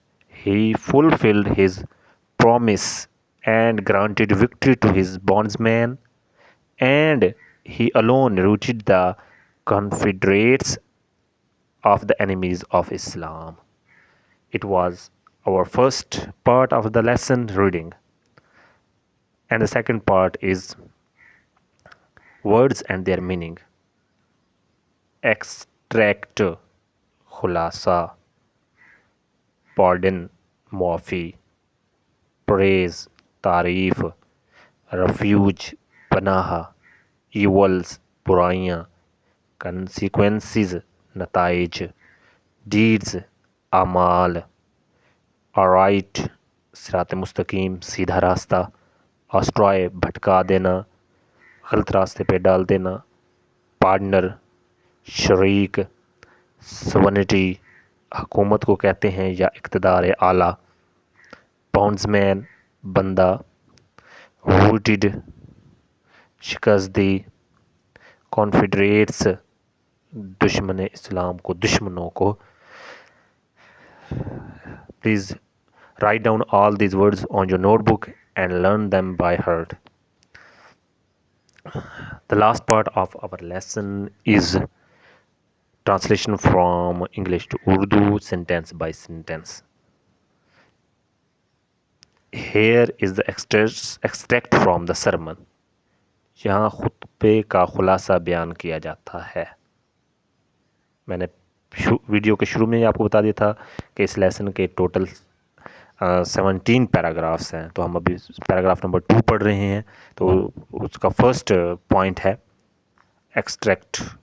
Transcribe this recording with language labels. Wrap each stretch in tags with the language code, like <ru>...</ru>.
<en>He fulfilled His promise and granted victory to His Bondsman, and He alone routed the confederates of the enemies of Islam. It was our first part of the lesson reading, and the second part is words and their meaning.</en> <hi>Extract, khulasa, pardon, muafi, praise, तारीफ, refuge, पनाह, evils, बुराइयाँ, consequences, नताइज, deeds, अमाल, aright, सिरात मुस्तकीम, सीधा रास्ता, astray, भटका देना, गलत रास्ते पे डाल देना, पार्टनर, शरीक, sovereignty, हुकूमत को कहते हैं या इक़्तिदार आला, bondsman, बंदा, routed, शिकस्त दी, confederates, दुश्मन इस्लाम को, दुश्मनों को.</hi> <en>Please write down all these words on your notebook and learn them by heart. The last part of our lesson is translation from English to Urdu, sentence by sentence. Here is the extract from the sermon.</en> <hi>यहाँ खुतबे का खुलासा बयान किया जाता है. मैंने video के शुरू में ही आपको बता दिया था कि इस लेसन के टोटल 17 पैराग्राफ्स हैं. तो हम अभी पैराग्राफ नंबर 2 पढ़ रहे हैं. तो उसका फर्स्ट पॉइंट है एक्सट्रैक्ट</hi>